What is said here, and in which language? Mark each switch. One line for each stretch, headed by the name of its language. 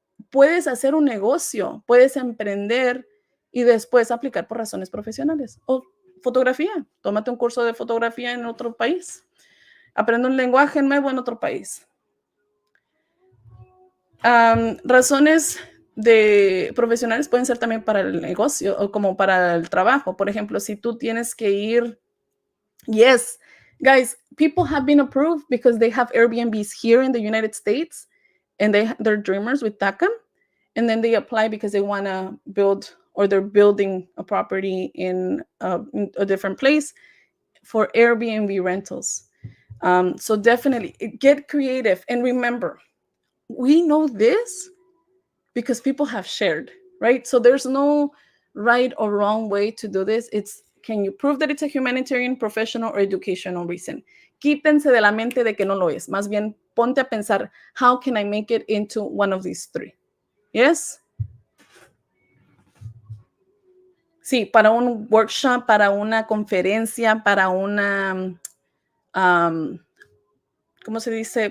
Spanish: Puedes hacer un negocio, puedes emprender y después aplicar por razones profesionales. O fotografía, tómate un curso de fotografía en otro país. Aprende un lenguaje nuevo en otro país. Razones de profesionales pueden ser también para el negocio o como para el trabajo. Por ejemplo, si tú tienes que ir,
English: yes, guys, people have been approved because they have Airbnbs here in the United States and they're dreamers with DACA, and then they apply because they want to build or they're building a property in a different place for Airbnb rentals. So definitely get creative. And remember, we know this because people have shared, right? So there's no right or wrong way to do this. It's, can you prove that it's a humanitarian, professional, or educational reason?
Spanish: Quítense de la mente de que no lo es. Más bien, ponte a pensar,
English: how can I make it into one of these three? Yes?
Spanish: Sí, para un workshop, para una conferencia, para una, ¿cómo se dice?